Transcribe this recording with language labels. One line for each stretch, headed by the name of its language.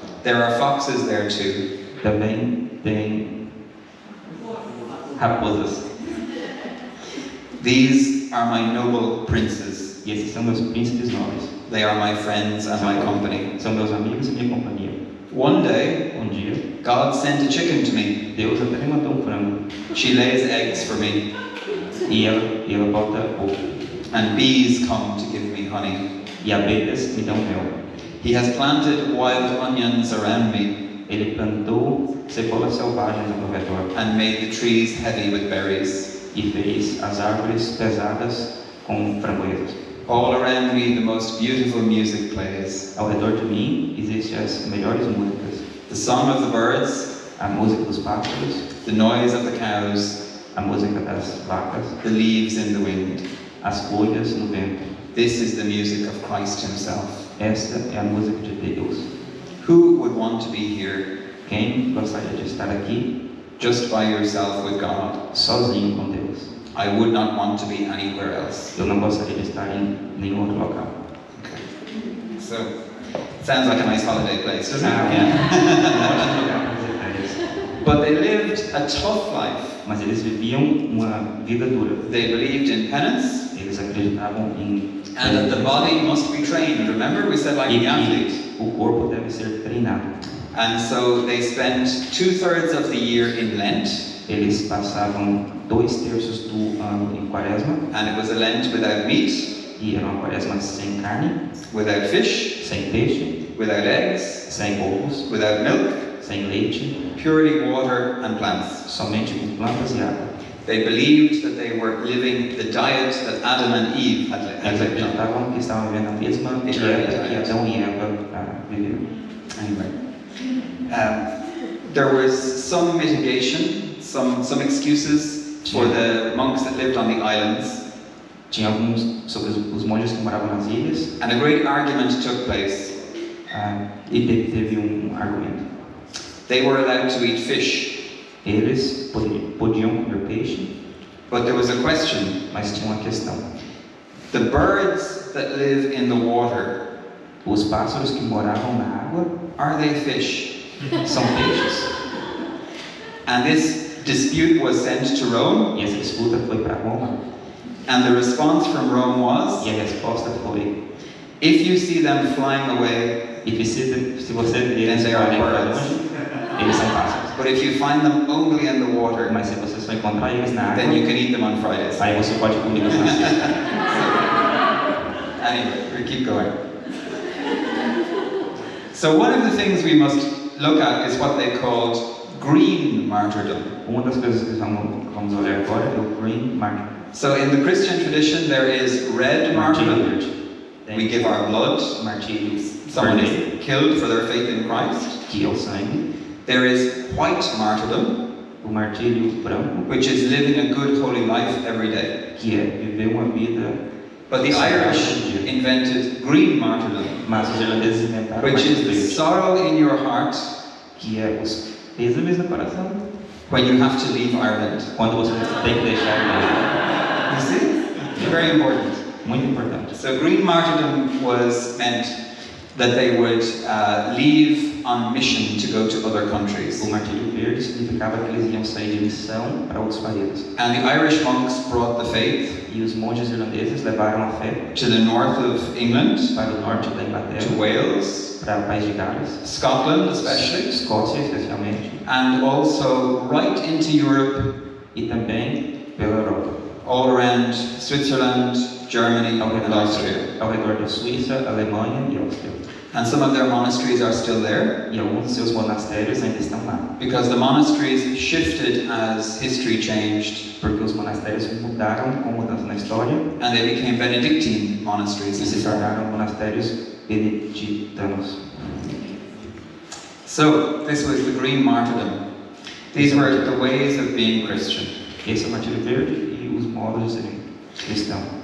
English: There are foxes there too.
Portuguese: Também tem raposas.
English: These are my noble princes.
Portuguese: E esses são meus príncipes nobres.
English: They are my friends and my company.
Portuguese: São meus amigos e minha companhia.
English: One day,
Portuguese: Dia,
English: God sent a chicken to me.
Portuguese: Deus até me mandou frango.
English: She lays eggs for me,
Portuguese: E ela bota ovo.
English: and bees come to give me honey.
Portuguese: E abelhas me dão mel.
English: He has planted wild onions around me
Portuguese: Ele plantou cebolas selvagens ao meu redor
English: and made the trees heavy with berries.
Portuguese: e fez as árvores pesadas com framboesas.
English: All around me, the most beautiful music plays.
Portuguese: Ao redor de mim existem as melhores músicas.
English: The song of the birds,
Portuguese: A música dos pássaros,
English: the noise of the cows,
Portuguese: a música das vacas,
English: the leaves in the wind.
Portuguese: as folhas no vento.
English: This is the music of Christ himself.
Portuguese: Esta é a música de Deus.
English: Who would want to be here
Portuguese: Quem gostaria de estar aqui
English: just by yourself with God?
Portuguese: sozinho com Deus?
English: I would not want to be anywhere else.
Portuguese: Eu não gostaria de estar em nenhum outro local.
English: Okay. So, sounds like a nice holiday place, doesn't it?
Portuguese: Um ótimo lugar para fazer férias.
English: But they lived a tough life.
Portuguese: Mas eles viviam uma vida dura.
English: They believed in penance,
Portuguese: Eles acreditavam em
English: and that the body must be trained. Remember, we said like
Portuguese: e
English: the athlete.
Portuguese: que o corpo deve ser treinado.
English: And so they spent 2/3 of the year in Lent,
Portuguese: Eles passavam 2/3 do ano em quaresma,
English: and it was a Lent without meat,
Portuguese: e era uma quaresma sem carne,
English: without fish,
Portuguese: sem peixe,
English: without eggs,
Portuguese: sem ovos,
English: without milk,
Portuguese: sem leite,
English: purely water and plants.
Portuguese: somente com plantas e água.
English: They believed that they were living the diet that Adam and Eve had
Portuguese: Eles
English: lived on.
Portuguese: acreditavam que estavam vivendo a mesma dieta que Adão e Eva viveram.
English: Anyway, there was some mitigation, some excuses for the monks that lived on the islands,
Portuguese: Tinha alguns sobre os monges que moravam nas ilhas,
English: and a great argument took place.
Portuguese: e teve argumento.
English: They were allowed to eat fish,
Portuguese: Eles podiam comer peixe,
English: but there was a question.
Portuguese: mas tinha uma questão.
English: The birds that live in the water,
Portuguese: Os pássaros que moravam na água
English: are they fish?
Portuguese: são peixes.
English: And this dispute was sent to Rome,
Portuguese: E essa disputa foi para Roma.
English: and the response from Rome was,
Portuguese: E a resposta foi:
English: if you see them flying away,
Portuguese: e se você ver eles
English: Then they are
Portuguese: voarem para
English: birds.
Portuguese: longe, eles são pássaros.
English: but if you find them only in the water,
Portuguese: Mas se você só encontrar eles na água,
English: then you can eat them on Fridays.
Portuguese: aí você pode comer eles na sexta.
English: Anyway, we keep going. So one of the things we must look at is what they called green martyrdom.
Portuguese: Uma das coisas que vamos olhar agora é o
English: green martyr. So in the Christian tradition, there is red martyrdom.
Portuguese: verde.
English: We give our blood.
Portuguese: Martírio
English: Someone
Portuguese: vermelho,
English: is killed for their faith in Christ.
Portuguese: que é o sangue.
English: There is white martyrdom,
Portuguese: O martírio branco,
English: which is living a good holy life every day.
Portuguese: que é viver uma vida.
English: But the Irish invented green martyrdom,
Portuguese: Mas os irlandeses inventaram o
English: which
Portuguese: martírio
English: is the
Portuguese: verde,
English: sorrow in your heart
Portuguese: que é os pêsames no coração,
English: when you have to leave Ireland.
Portuguese: quando você tem que deixar a
English: You see? It's very important.
Portuguese: igreja. Muito importante.
English: So green martyrdom meant that they would leave on mission to go to other countries.
Portuguese: O martírio verde significava que eles iam sair de missão para outros países.
English: And the Irish monks brought the faith
Portuguese: E os monges irlandeses levaram a fé
English: to the north of England,
Portuguese: para o norte da
English: to
Portuguese: Inglaterra,
English: Wales,
Portuguese: para o país de Gales,
English: Scotland especially,
Portuguese: Escócia especialmente,
English: and also right into Europe,
Portuguese: e também pela Europa,
English: all around Switzerland, Germany,
Portuguese: ao
English: and Austria.
Portuguese: redor da Suíça, Alemanha e Áustria.
English: And some of their monasteries are still there,
Portuguese: E alguns de seus monastérios ainda estão lá,
English: because the monasteries shifted as history changed,
Portuguese: porque os monastérios mudaram com mudança na história
English: and they became Benedictine monasteries
Portuguese: e se
English: instead.
Portuguese: tornaram monastérios beneditanos.
English: So, this was the green martyrdom. These were the ways of being Christian.
Portuguese: Esse é o martírio verde e os modos de serem cristão.